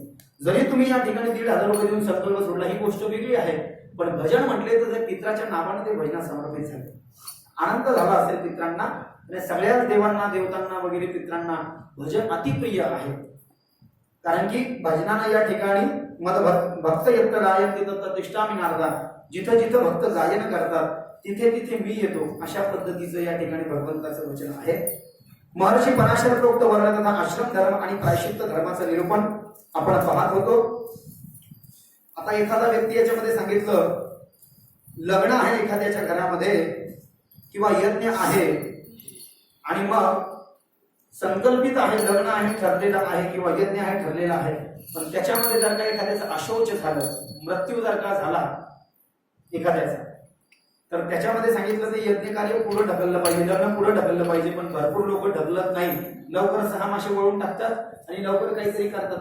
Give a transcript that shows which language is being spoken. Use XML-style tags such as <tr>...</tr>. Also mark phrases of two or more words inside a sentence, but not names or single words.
<mr>जरी तुम्ही या ठिकाणी 1,500 रुपये देऊन संकल्प सोडला ही गोष्ट वेगळी आहे पण भजन म्हटले तर पित्राच्या नावाने ते भजना समर्पित झाले। आनंद झाला असेल पित्रांना आणि सगळ्याच देवांना देवतांना वगैरे पित्रांना भजन अतिप्रिय आहे कारण की भजनानं या ठिकाणी</mr> <sa>मद भक्त यत्त गायन तत्त तिष्ठामि नारदा</sa> <mr>जिथं जिथं भक्त गायन करतात तिथे तिथे मी येतो अशा पद्धतीचं या ठिकाणी भगवंताचं वचन आहे। महर्षी पराशर प्रोक्त वर्ण तथा आश्रम धर्म आणि प्रायश्चित्त धर्माचं निरूपण आपण पाहत होतो। आता एखादा व्यक्ती याच्यामध्ये सांगितलं लग्न आहे एखाद्याच्या घरामध्ये किंवा यज्ञ आहे आणि मग संकल्पित आहे लग्न आहे ठरलेलं आहे किंवा यज्ञ आहे ठरलेला आहे पण त्याच्यामध्ये जर का एखाद्याचं अशौच झालं मृत्यू जर का झाला एखाद्याचा तर त्याच्यामध्ये सांगितलं ते यज्ञ कार्य पुढे ढकललं पाहिजे लग्न पुढे ढकललं पाहिजे पण भरपूर लोक ढकलत नाही लवकर 6 मासे वळून टाकतात आणि लवकर काहीतरी करतात।</mr>